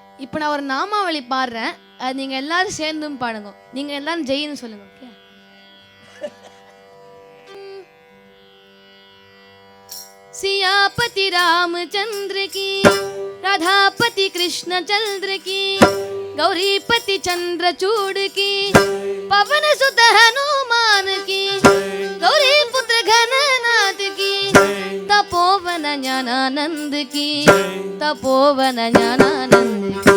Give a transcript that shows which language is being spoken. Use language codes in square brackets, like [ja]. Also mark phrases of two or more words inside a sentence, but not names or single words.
[ta] இப்போ நான் ஒரு நாமாவளி பாடுறேன், அது நீங்க எல்லாரும் சேர்ந்தும் பாடுங்க. நீங்க எல்லாரும் ஜெயின்னு சொல்லுங்க. ஓகே? [hi] सियापति रामचंद्र की, राधापति कृष्ण चंद्र की, गौरीपति चंद्रचूड़ की, पवन सुत हनुमान की, गौरी पुत्र घननाथ की, तपोवन ज्ञानानंद की, तपोवन ज्ञानानंद की।